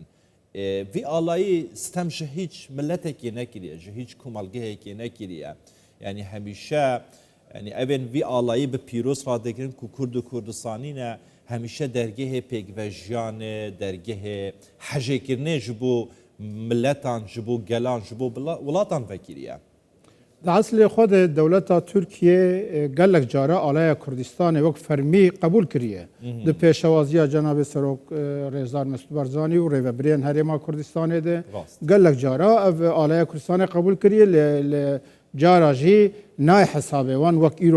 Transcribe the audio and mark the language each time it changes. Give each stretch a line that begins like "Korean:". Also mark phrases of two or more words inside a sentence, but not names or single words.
Kurdish: Vî alayî stem ji hiç milletekê nekiriye, ji hiç komalgehekê nekiriye. Yani hemişe yani evên vî alayî bi pîroz radigirin ku Kurd û Kurdistanî ne hemişe dergehê pêkvejiyanê, dergehê hejêkirinê ji bo milletan, ji bo gelan, ji bo welatan vekiriye. اصل خود دولت ترکیه گلک جارا آلای کردستان وقت فرمی قبول کریه ده پیشوازی جناب سروک رزدار مسعود بارزانی و ریوبرین هرما کردستان ده گلک جارا آلای کردستان قبول کریه ل جارا جی نای حسابه وان وقت ایرو